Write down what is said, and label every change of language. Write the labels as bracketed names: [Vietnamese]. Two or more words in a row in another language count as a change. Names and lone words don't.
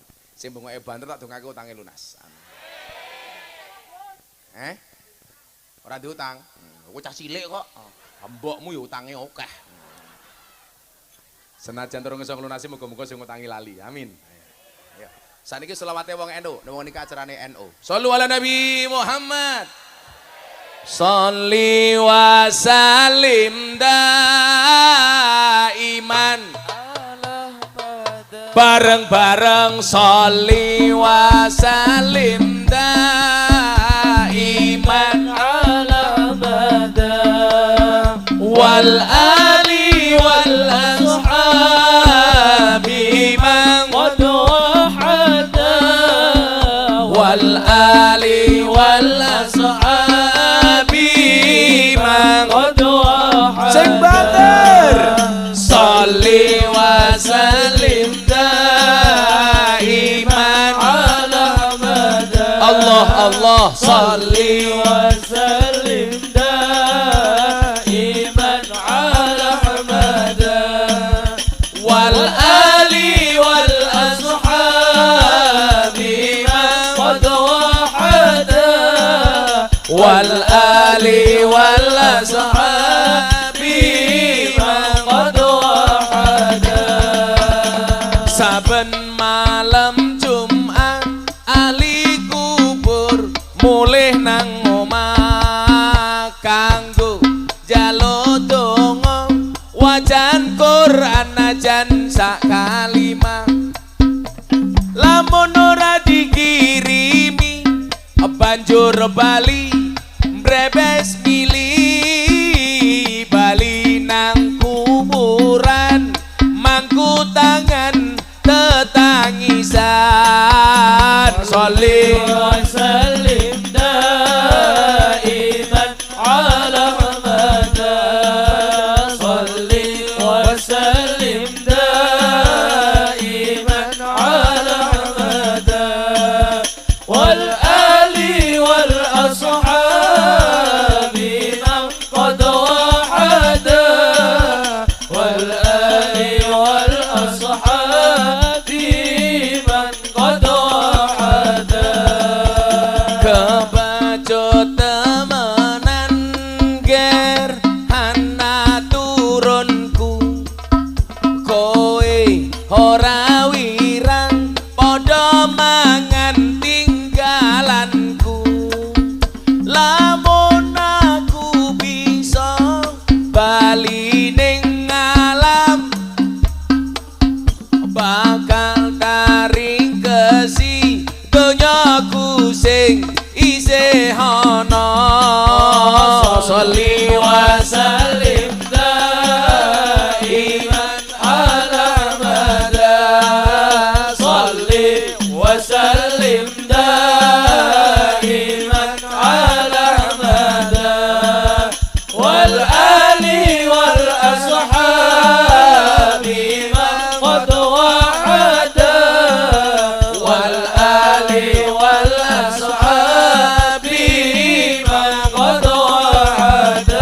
[Javanese] Sing bungoke banter tak dongake utange lunas. Ora diutang. Kowe cah cilik kok. Mbokmu yo utange akeh. Senajan turun iso nglunasi muga-muga sing ngutangi lali. Amin. Ayo. Saniki selawate wong NU, wong niki acarane NU. [Arabic] صلوا على النبي محمد. صل وسلم دائما. Bareng-bareng صل وسلم دائما على بدر. والآل والأصحاب من قد وحد والآل والأصحاب من قد وحد [Javanese] Sing banter [Arabic] صل وسلم دائما على أحمد الله الله صل وسلم دائما على أحمد والآل وال أصحاب من قد وحد والآل والأصحاب من قد وحد [Javanese] saben malam Jumat ali kubur mulih nang omah kanggo njaluk donga wajan Quran najan sak kalimah lamun ora dikirimi banjur bali mbrebes milih bali nang kuburan mangku tangan [Arabic] tetangisan صل وسلم دائما على أحمد صل وسلم دائما على أحمد والآل والأصحاب من قد وحد والآل وال أصحاب من قد وحد [Javanese] kebacut temenan ger ana turunku kowe ora wirang padha mangan tinggalanku lamun aku bisa bali ning alam bakal taring kesi donyaku sing isih ana [Arabic] صل وسلم دائما على أحمد صل وسلم دائما على أحمد والآل والأصحاب من قد وحد والآل والأصحاب من قد وحد